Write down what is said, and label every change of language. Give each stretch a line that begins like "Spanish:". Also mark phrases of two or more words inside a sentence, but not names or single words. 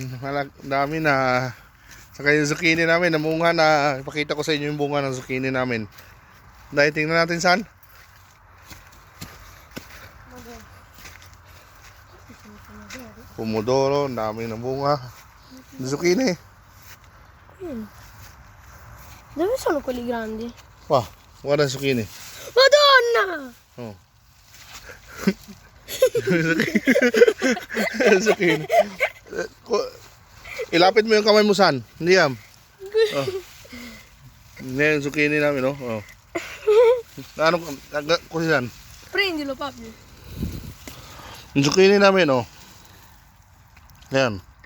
Filipino: Dami na. Saka yung zucchini namin, namunga na. Ipakita ko sa inyo yung bunga ng zucchini namin. Dahil tingnan natin saan. Pomodoro, daming na bunga. Zucchini.
Italian: Dove sono quelli grandi? Wow, guarda zucchini. Madonna! Oh. Zucchini.
Filipino: Ilapit mo yung kamay mo san. Hindi yan. Oh. Hindi yung zucchini namin, no? Oh. Ano ko yan?
Italian: Prendilo, papi.
Filipino: Yung zucchini namin, oh. Ayan.